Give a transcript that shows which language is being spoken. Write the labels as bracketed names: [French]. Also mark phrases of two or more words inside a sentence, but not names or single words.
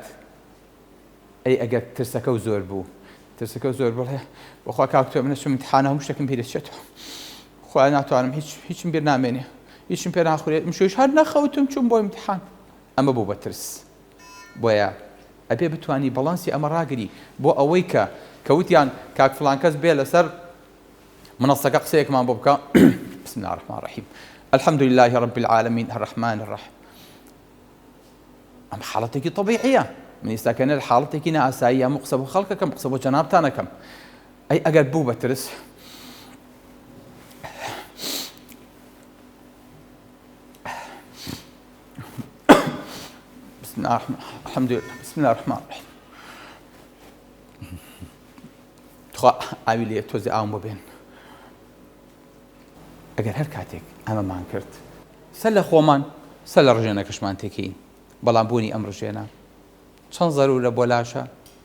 [Central Kurdish] ئەی ئەگەر ترسەکە و زۆر بوو ترسەکە زۆر بڵێ بەخوا کاکتۆ منە چم ئیمتحانە هەموو شتێکم پێ دەچێتەوە، خوا ناتوانم هیچم بیر نامێنێ، هیچم پێ ناخورێت، مشۆش هەر نەخەوتم چوم بۆ ئیمتحان. ئەمە بوو بە ترس. بۆیە ئەبێ بتوانی بەڵانسی ئەمە ڕاگری بۆ ئەوەی کە کەوتیان کاک فڵان کەس بێ لەسەر منەسەکە قسەیەکمان بۆ بکە. [Arabic] بسم الله الرحمن الرحیم الحمد لله رب العالمين الرحمن الرحيم. [Central Kurdish] ئەم حاڵەتێکی طبیعیە. من ئێستاکەنە لە حاڵەتێکی نائاسایی هەموو قسە بۆ خەڵکەکەم، قسە بۆ جەنابتانەکەم. ئەی ئەگەر بوو بە ترس [Arabic] بسم الله الرحمن الرحيم [Central Kurdish] خوا ئاوی لێ تۆزی ئاوم بۆ بێن. ئەگەر هەر کاتێک ئەمەمان کرد سەر لە خۆمان سەر لە ڕژێنەکەشمان تێکەین، بەڵام بوونی ئەم ڕژێنە چەند زەرورە بۆ لاشە